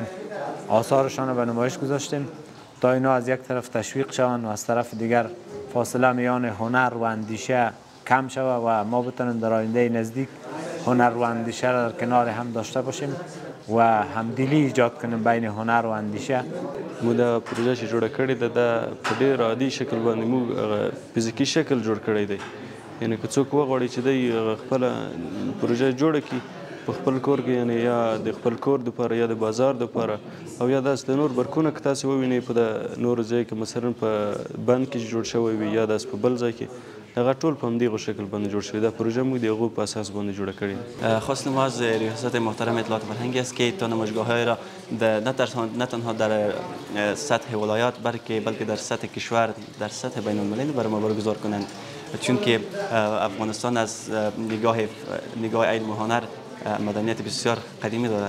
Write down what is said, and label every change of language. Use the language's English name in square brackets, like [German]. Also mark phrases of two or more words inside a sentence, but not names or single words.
[Persian] آثارشان رو به نمایش گذاشتیم تا اینا از یک طرف تشویق شوند و از طرف دیگر فاصله میان هنر و اندیشه کم شود و ما بتونیم در آینده نزدیک هنر و اندیشه را در کنار هم داشته باشیم و همدلی ایجاد کنیم بین هنر و اندیشه. [Pashto] مو دا پروژه چې جوړه کړې ده دا په ډېر عادي شکل باندې مو فزیکي شکل جوړ کړی دی. یعنی که څوک وغواړي چې دی خپله پروژه جوړه کړي په خپل کور کې، یعنی یا د خپل کور دپاره یا د بازار دپاره او یا داسې د نور برکونه که تاسې ووینئ په د نورو ځای کې مثلا په بند کې جوړ شوی وي یا داسې په بل ځای کې هغه ټول په همدغه شکل باندې جوړ شوی. دا پروژه موږ د هغو په اساس باندې جوړه کړې. [Persian] خواست ما از ریاست محترم اطلاعات فرهنگی است که تا نمایشگاه‌های را نه تنها در سطح ولایات بلکه در سطح کشور، در سطح بین المللی برای ما برگزار کنند، چون که افغانستان از نگاه علم و هنر مدنیت بسیار قدیمی دارد.